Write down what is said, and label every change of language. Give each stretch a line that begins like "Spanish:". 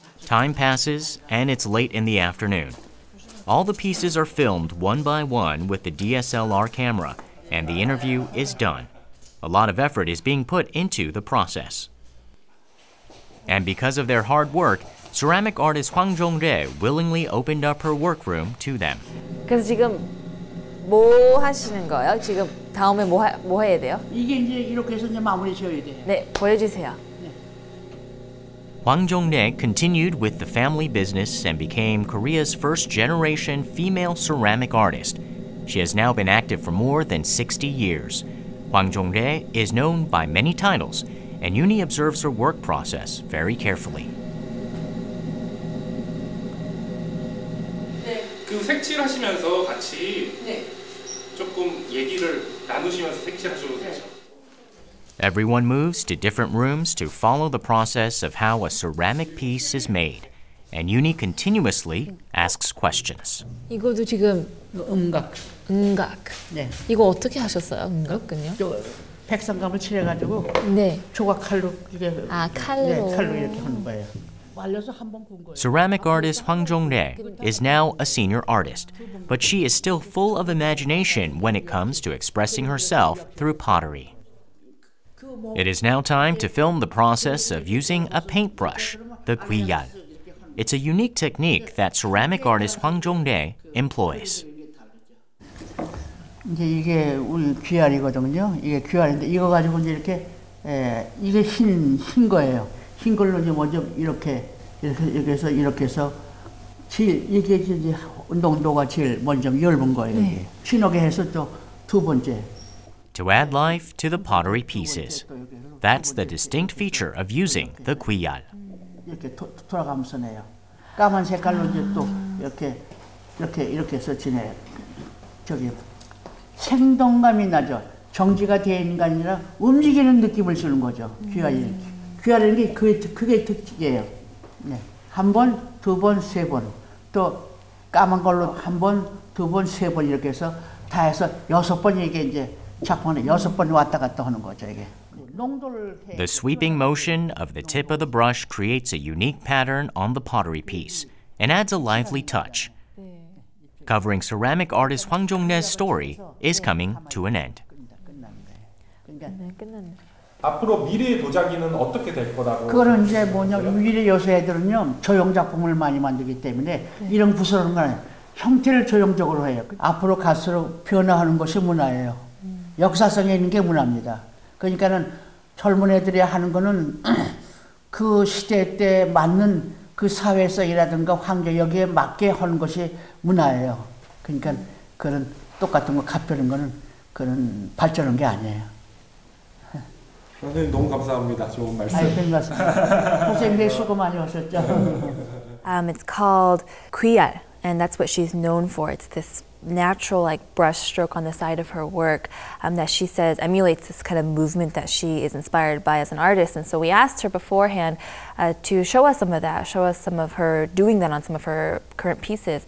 English: Time passes and it's late in the afternoon. All the pieces are filmed one by one with the DSLR camera and the interview is done. A lot of effort is being put into the process. And because of their hard work, ceramic artist Hwang Jong-rae willingly opened up her workroom to them.
Korean: 그래서 지금 뭐 하시는 거예요? 지금 다음에 뭐 해야 돼요? 이게 이제 이렇게 해서 이제 마무리 지어야 돼요. 네, 보여주세요.
English: Hwang Jong-rae continued with the family business and became Korea's first-generation female ceramic artist. She has now been active for more than 60 years. Hwang Jong-rae is known by many titles, and Yoon-hee observes her work process very carefully.
Korean: 그 색칠하시면서 같이 조금 얘기를 나누시면서 색칠하셔도 되죠.
English: Everyone moves to different rooms to follow the process of how a ceramic piece is made, and Yoon-hee continuously asks questions.
Korean: 이거도 지금 음각. 네. 이거 어떻게 하셨어요? 음각은요? 백선감을 칠해가지고 네. 조각 칼로 이게 칼로. 네, 칼로 이렇게 하는 거예요. 말려서 한번 구운 거예요.
English: Ceramic artist Hwang Jong-rae is now a senior artist, but she is still full of imagination when it comes to expressing herself through pottery. It is now time to film the process of using a paintbrush, the gwiyal. It's a unique technique that ceramic artist Hwang Jong-rae employs.
Korean: 이제 이게 우리 귀알이거든요. 이게 귀알인데 이거 가지고 이제 이렇게 이게 흰 거예요. 흰 걸로 이제 먼저 이렇게 해서 이게 이제 운동도가 제일 먼저 얇은 거예요. 네. 진하게 해서 또 두 번째.
English: To add life to the pottery pieces. That's the distinct feature of using the gwiyal.
Korean: 이렇게 돌아가면서 내요. 까만 색깔로 이제 또 이렇게 해서 지내요. 저기 생동감이 나죠. 정지가 되어 있는 게 아니라 움직이는 느낌을 주는 거죠. 귀알이. 귀알이라는 게 그게 특징이에요. 네. 한 번, 두 번, 세 번. 또 까만 걸로 한 번, 두 번, 세 번 이렇게 해서 다 해서 6번 이게 이제 작품에 6번 왔다 갔다 하는 거죠, 이게.
English: The sweeping motion of the tip of the brush creates a unique pattern on the pottery piece and adds a lively touch. Covering ceramic artist Hwang Jong-rae's story is coming to an end.
Korean: 앞으로 미래의 도자기는 어떻게 될 거라고? 그거는 이제 미래 요새 애들은요 조형 작품을 많이 만들기 때문에 이런 부스러운 건 형태를 조형적으로 해요. 앞으로 갈수록 변화하는 것이 문화예요. 역사성에 있는 게 문화입니다. 그러니까는 젊은 애들이 하는 거는 그 시대 때 맞는 그 사회성이라든가 환경 여기에 맞게 하는 것이 문화예요. 그러니까 그런 똑같은 거 값벼는 거는 그런 발전한 게 아니에요. 선생님 너무 감사합니다. 좋은 말씀. 고맙습니다. 선생님들 수고 많이 하셨죠.
English: It's called gwiyal, and that's what she's known for. It's this natural like brush stroke on the side of her work that she says emulates this kind of movement that she is inspired by as an artist. And so we asked her beforehand to show us some of that, show us some of her doing that on some of her current pieces.